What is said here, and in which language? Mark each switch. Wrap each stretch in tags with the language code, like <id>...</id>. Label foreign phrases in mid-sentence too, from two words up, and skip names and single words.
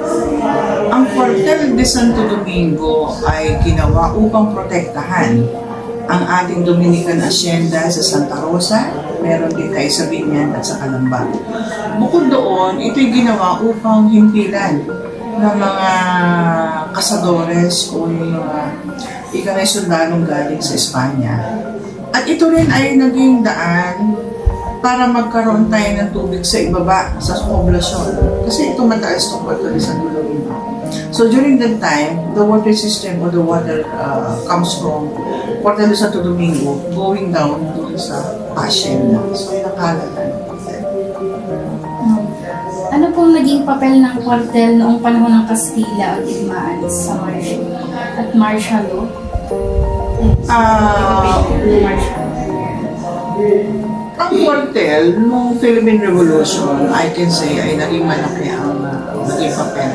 <tl>Ang Cuartel de Santo Domingo ay ginawa upang protektahan ang ating Dominican Hacienda sa Santa Rosa, meron din tayo sa Binyan at sa Calamba. Bukod doon, ito'y ginawa upang himpilan ng mga kasadores o yung mga ikanay sundalong galing sa Espanya. At ito rin ay naging daan para magkaroon tayo ng tubig sa ibaba, sa poblasyon. Kasi ito mataas itong Cuartel de Santo Domingo.</tl> <en>So during that time, the water system or the water comes from Cuartel de Santo Domingo going down</en> <tl>doon sa Hacienda. So nakalatan. Ano pong naging papel ng Cuartel noong panahon ng Kastila at Digmaan sa</tl> <en>martial law?</en> <tl>Ang Cuartel noong Philippine Revolution,</tl> <en>I can say,</en> <tl>ay naging malaki ang naging papel.</tl>